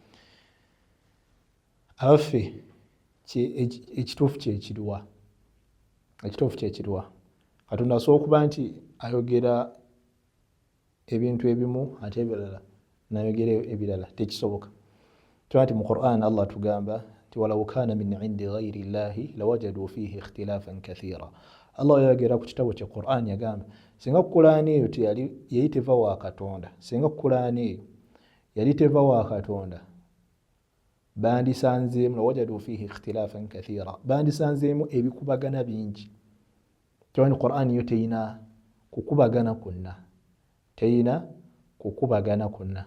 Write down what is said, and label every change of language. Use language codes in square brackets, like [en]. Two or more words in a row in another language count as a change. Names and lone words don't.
[lg] Abaffe ekituufu kyekirwa. Ekituufu kyekirwa. Katonda asobola okuba nti ayogera ebintu ebimu ate ebirala n'ayogera ebirala tekisoboka. [ar] Tuba nti mu Qur'an Allah tugamba nti ولو كان من عند غير الله لوجدوا فيه اختلافا كثيرا. [lg] Allah yayogera ku kitabo kya Qur'an yagamba singa Qur'an eyo yali teva wa Katonda, singa Qur'an eyo yali teva wa Katonda bandisanzeemu [ar] لوجدوا فيه اختلافا كثيرا, [lg] bandisanzeemu ebikubagana bingi. Tuba nti Qur'an yo teyina kukubagana kwonna, teyina kukubagana kwonna.